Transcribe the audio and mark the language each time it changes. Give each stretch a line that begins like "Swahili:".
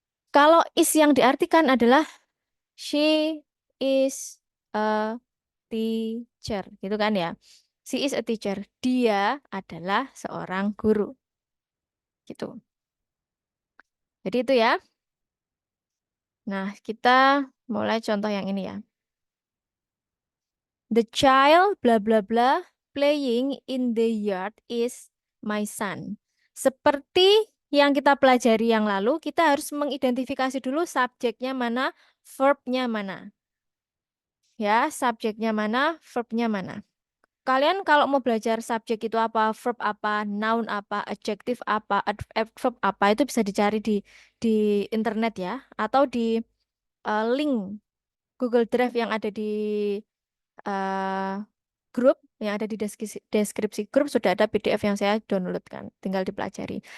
Indonesian: Kalau is yang diartikan adalah
English: she is a teacher,
Indonesian: gitu kan ya.
English: She is a teacher.
Indonesian: Dia adalah seorang guru. Gitu. Jadi itu ya. Nah, kita mulai contoh yang ini ya.
English: The child bla bla bla playing in the yard is my son.
Indonesian: Seperti yang kita pelajari yang lalu, kita harus mengidentifikasi dulu subjeknya mana, verbnya mana. Ya, subjeknya mana, verbnya mana. Kalian kalau mau belajar subjek itu apa, verb apa, noun apa, adjective apa, adverb apa, itu bisa dicari di internet ya, atau di link Google Drive yang ada di eh, grup, yang ada di deskripsi grup sudah ada PDF yang saya downloadkan, tinggal dipelajari.